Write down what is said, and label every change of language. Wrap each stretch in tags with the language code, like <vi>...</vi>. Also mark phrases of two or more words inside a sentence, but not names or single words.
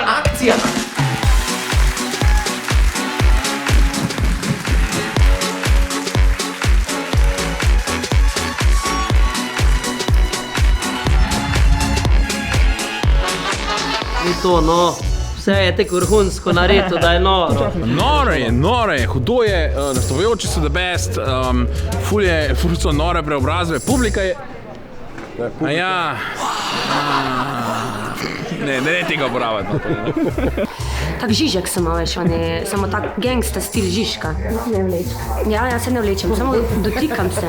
<sl>Akcija! Ni to, no. Vse je tako vrhunsko naredil, da je noro. Noro je, hudo je, nastopajoči so</sl> <en>the best,</en> <sl>ful so nore preobrazbe, publika je... A ja... Ne tega uporabljati. Tak Žižek sem malo, veš, on je samo tak gangsta stil Žižka. Ne vlečem. Ja, se ne vlečem, samo dotikam se.</sl>